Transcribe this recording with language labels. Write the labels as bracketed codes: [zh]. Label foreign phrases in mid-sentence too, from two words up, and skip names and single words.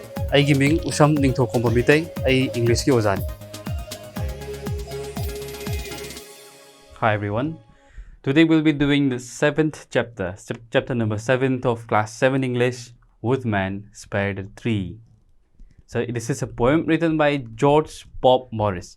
[mni] ꯑꯩꯒꯤ ꯃꯤꯡ ꯎꯁꯝ ꯅꯤꯡꯊꯧꯈꯣꯝꯕ ꯃꯤꯇꯩ ꯑꯩ ꯏꯪꯂꯤꯁꯀꯤ ꯑꯣꯖꯥꯅꯤ. [en] Hi everyone. Today we'll be doing the 7th chapter, chapter number 7th of class 7 English, Woodman Spared Tree. So this is a poem written by George Pop Morris.